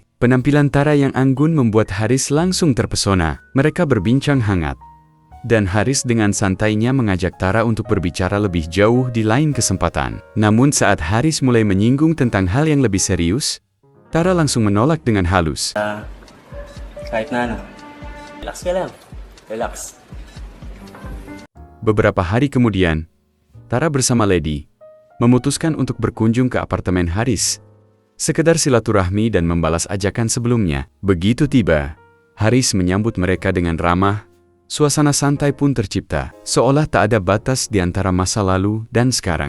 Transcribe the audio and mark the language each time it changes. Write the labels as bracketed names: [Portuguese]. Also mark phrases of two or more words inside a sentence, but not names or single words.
[Indonesian] Penampilan Tara yang anggun membuat Haris langsung terpesona. Mereka berbincang hangat. Dan Haris dengan santainya mengajak Tara untuk berbicara lebih jauh di lain kesempatan. Namun saat Haris mulai menyinggung tentang hal yang lebih serius, Tara langsung menolak dengan halus. [Filipino] Kahit na ano. Relax ka lang. Relax. [Indonesian] Beberapa hari kemudian, Tara bersama Lady memutuskan untuk berkunjung ke apartemen Haris, sekedar silaturahmi dan membalas ajakan sebelumnya. Begitu tiba, Haris menyambut mereka dengan ramah, suasana santai pun tercipta, seolah tak ada batas di antara masa lalu dan sekarang.